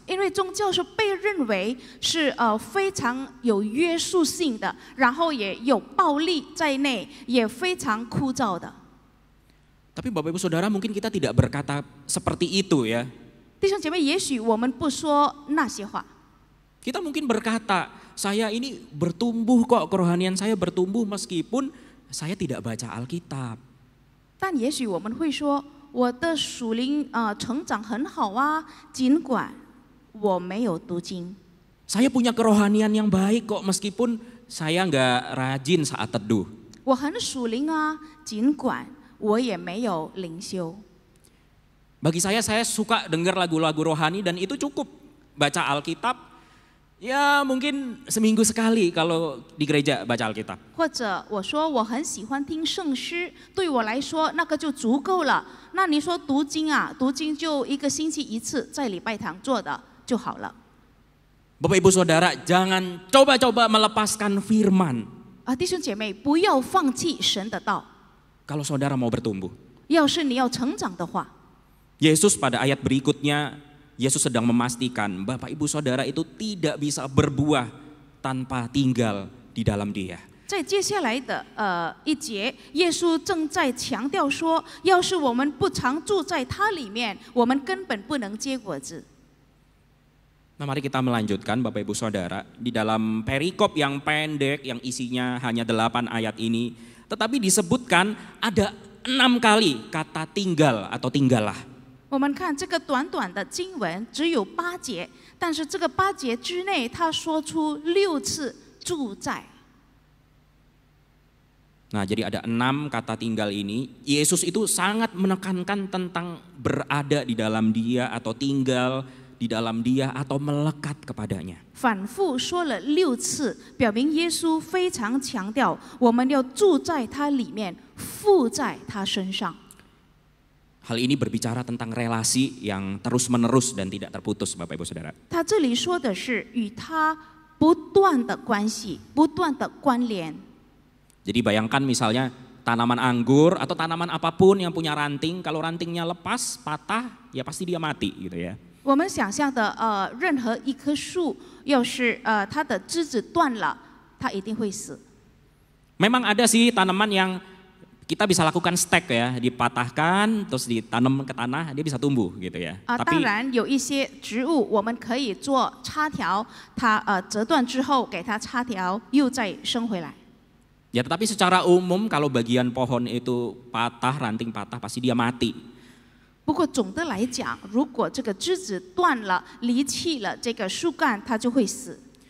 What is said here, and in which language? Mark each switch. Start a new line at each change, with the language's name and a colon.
Chinese: 因为宗教是被认为是非常有约束性的，然后也有暴力在内，也非常枯燥的。
Indonesian: Tapi Bapak Ibu Saudara mungkin kita tidak berkata seperti itu ya.
Chinese: 弟兄姐妹，也许我们不说那些话，
Indonesian: Kita mungkin berkata, saya ini bertumbuh kok, kerohanian saya bertumbuh meskipun saya tidak baca Alkitab.
Chinese: 但也许我们会说，我的属灵成长很好尽管我没有读经。
Indonesian: Saya punya kerohanian yang baik kok meskipun saya nggak rajin saat teduh.
Chinese: 我很属灵尽管我也没有灵修。
Indonesian: Bagi saya suka dengar lagu-lagu rohani dan itu cukup. Baca Alkitab, Ya mungkin seminggu sekali kalau di gereja baca Alkitab.
Chinese: 或者我说我很喜欢听圣诗，对我来说那个就足够了。那你说读经啊，读经就1个星期1次，在礼拜堂做的就好了。
Indonesian: Bapak Ibu Saudara, jangan coba-coba melepaskan firman
Chinese: 弟兄姐妹，不要放弃神的道。
Indonesian: kalau saudara mau bertumbuh.
Chinese: 要是你要成长的话，
Indonesian: Yesus pada ayat berikutnya, Yesus sedang memastikan Bapak Ibu Saudara itu tidak bisa berbuah tanpa tinggal di dalam Dia.
Chinese: 在接下来的1节，耶稣正在强调说，要是我们不常住在他里面，我们根本不能结果子。
Indonesian: Nah, mari kita melanjutkan Bapak Ibu Saudara di dalam perikop yang pendek yang isinya hanya 8 ayat ini, tetapi disebutkan ada 6 kali kata tinggal atau tinggallah.
Chinese: 我们看这个短短的经文只有8节，但是这个8节之内，他说出6次住在。
Indonesian: Nah, jadi ada 6 kata tinggal ini. Yesus itu sangat menekankan tentang berada di dalam Dia atau tinggal di dalam Dia atau melekat kepadanya.
Chinese: 反复说了6次，表明耶稣非常强调我们要住在他里面，附在他身上。
Indonesian: Hal ini berbicara tentang relasi yang terus-menerus dan tidak terputus, Bapak Ibu Saudara.
Chinese: 他这里说的是与他不断的关系，不断的关联。
Indonesian: Jadi bayangkan misalnya tanaman anggur atau tanaman apapun yang punya ranting, kalau rantingnya lepas, patah, ya pasti dia mati gitu ya.
Chinese: 我们想象的任何一棵树，要是它的枝子断了，它一定会死。
Indonesian: Memang ada sih tanaman yang kita bisa lakukan stek ya, dipatahkan terus ditanam ke tanah, dia bisa tumbuh gitu ya.
Chinese: 当然有一些植物我们可以做插条，它折断之后给它插条，又再生回来。
Indonesian: Ya tetapi secara umum kalau bagian pohon itu patah, ranting patah pasti dia mati.
Chinese: 不过总的来讲，如果这个枝子断了、离弃了这个树干，它就会死。